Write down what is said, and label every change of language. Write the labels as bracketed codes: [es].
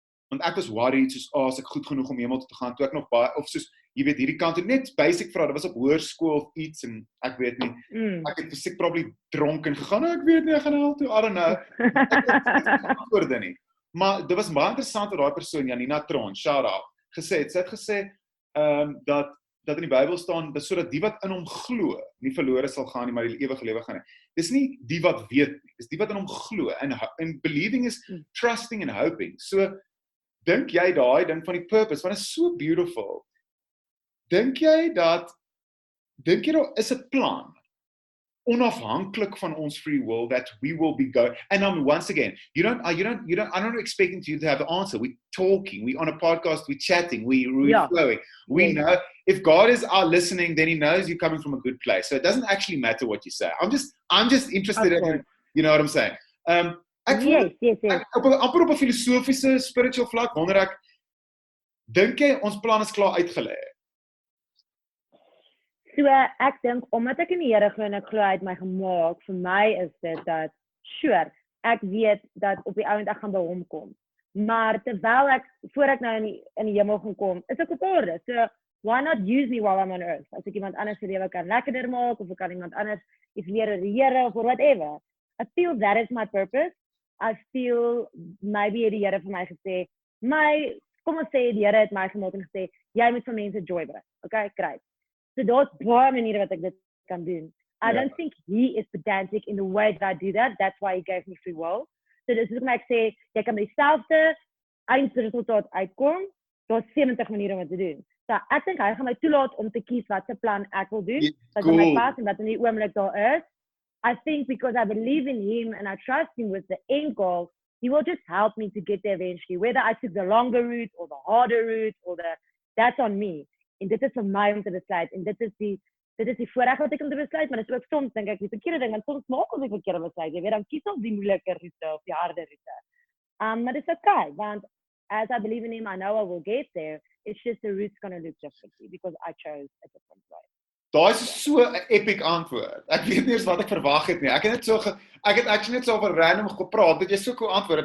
[af] want ek was worried, soos, as ek goed genoeg om hemel toe te gaan, toe ek nog baie, of soos, jy weet, hierdie kant, net basic vrae, dit was op hoërskool of iets, en ek weet nie, ek het fisiek probably dronken gegaan, ek weet nie, ek gaan hel toe, I don't know, ek het nie antwoorde nie, maar dit was baie interessant wat daai persoon, Janina Tron, shout out, gesê het, sy het gesê, dat in die Bybel staan, sodat die wat in hom glo, nie verlore sal gaan nie, maar die ewige lewe gaan nie. Dis nie die wat weet nie, dis die wat in hom glo, and believing is trusting and hoping, so, dink jy daai ding van die purpose, want dit is so beautiful, dink jy daar [en] is 'n plan, onafhanklik van ons free will, that we will be going, and once again, I'm not expecting you to have the answer, we're talking, we're on a podcast, we're chatting, we're flowing, we know, if God is listening, then He knows you're coming from a good place, so it doesn't actually matter what you say, I'm just interested in, you know what I'm saying, Yes. [af] Amper op 'n filosofiese, spiritual vlak, wonder ek, dink jy ons plan is klaar uitgelê? So, ek dink, omdat ek in die Here glo en ek glo hy het my gemaak, vir my is dit dat, sure, ek weet dat op die ouend ek gaan by hom kom, maar terwyl voor ek nou in die hemel gaan kom, is ek op orde, so, why not use me while I'm on earth, as ek iemand anders se lewe kan lekkerder maak, of ek kan iemand anders iets leer oor die Here, of whatever, I feel that is my purpose, I feel, maybe het die Here vir my gesê, kom ons sê, die Here het my gemaak en gesê, jy moet vir mense joy bring, okay, great. So daar's baie maniere wat ek dit kan doen. [en] I don't think He is pedantic in the way that I do that, that's why He gave me free will. [af] So dis hoekom ek sê, jy kan by dieselfde eindresultaat uitkom, daar's 70 maniere om dit te doen. So ek dink hy gaan my toelaat om te kies wat se plan ek wil doen, wat in my pas en wat in die oomblik daar is. [en] I think because I believe in Him and I trust Him with the end goal, He will just help me to get there eventually. Whether I took the longer route or the harder route or that's on me. [af] En dit is vir my om te besluit. En dit is die voorreg wat ek om te besluit, maar dit is ook soms dink ek die verkeerde ding, want soms maak ons die verkeerde besluit. Jy weet, dan kies ons die moeilike route of die harde route. [en] Maar dit is okay, want as I believe in Him, I know I will get there. It's just the route's going to look differently because I chose a different way. [af] Daai is so 'n epic antwoord. Ek weet nie eens wat ek verwag het nie. Ek het actually net so over random gepraat, dat jy so cool antwoord het.